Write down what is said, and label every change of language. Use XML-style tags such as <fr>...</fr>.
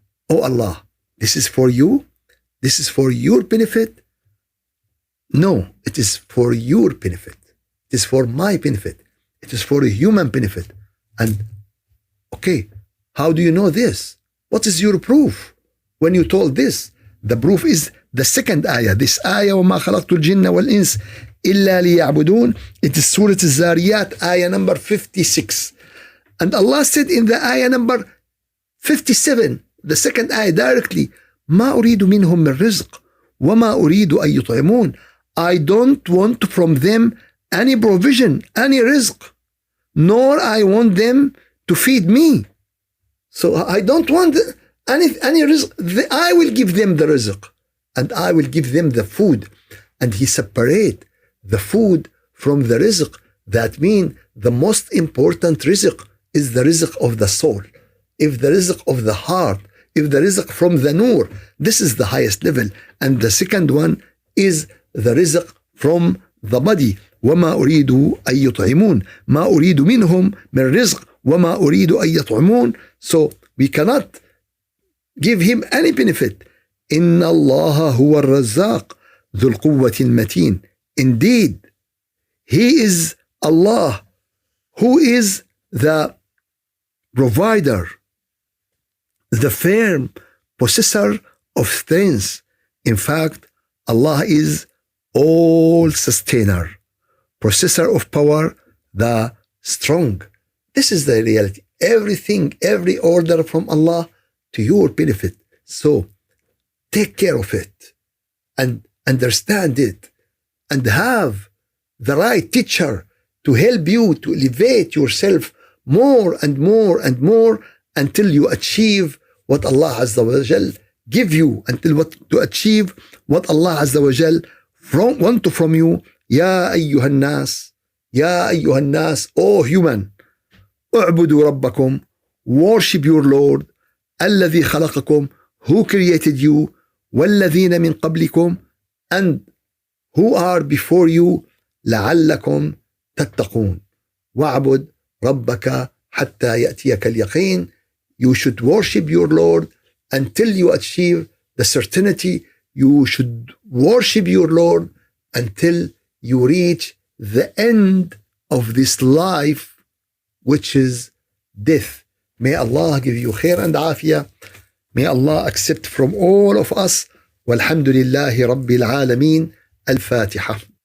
<en>Oh Allah, this is for you? This is for your benefit? No, it is for your benefit. It is for my benefit. It is for a human benefit. And okay, how do you know this? What is your proof when you told this? The proof is the second ayah. This ayah,</en> <ar>وَمَا خَلَقْتُ الْجِنَّ وَالْإِنسِ إِلَّا لِيَعْبُدُونَ.</ar> <en>It is Surah Al-Zariyat, ayah number 56. And Allah said in the ayah number 57, the second ayah directly,</en> <ar>مَا أُرِيدُ مِنْهُمْ مِنْ رِزْقٍ وَمَا أُرِيدُ أَن يُطْعِمُونَ.</ar> <en>I don't want from them any provision, any rizq, nor I want them to feed me. So I don't want any rizq. I will give them the rizq and I will give them the food. And he separate the food from the rizq. That means the most important rizq is the rizq of the soul. If the rizq of the heart, if the rizq from the nur, this is the highest level. And the second one is the rizq from the body.</en> <ar>وما أريد أن يطعمون ما أريد منهم من رزق وما أريد أن يطعمون.</ar> <en>So we cannot give him any benefit.</en> <ar>إن الله هو الرزاق ذو القوة المتين.</ar> <en>Indeed, he is Allah who is the provider, the firm possessor of strength. In fact, Allah is all sustainer, possessor of power, the strong. This is the reality. Everything, every order from Allah to your benefit. So take care of it and understand it and have the right teacher to help you to elevate yourself more and more and more until you achieve what Allah Azza wa Jal give you, until to achieve what Allah Azza wa Jal want from you.</en> <ar>يا أيها الناس يا أيها الناس,</ar> <en>O human,</en> <ar>اعبدوا ربكم,</ar> <en>worship your Lord,</en> <ar>الذي خلقكم,</ar> <en>who created you,</en> <ar>والذين من قبلكم,</ar> <en>and who are before you,</en> <ar>لعلكم تتقون, واعبد ربك حتى يأتيك اليقين.</ar> <en>You should worship your Lord until you achieve the certainty. You should worship your Lord until you reach the end of this life, which is death. May Allah give you khair and afiyah. May Allah accept from all of us. Walhamdulillahi Rabbil Alameen. Al-Fatiha.</en>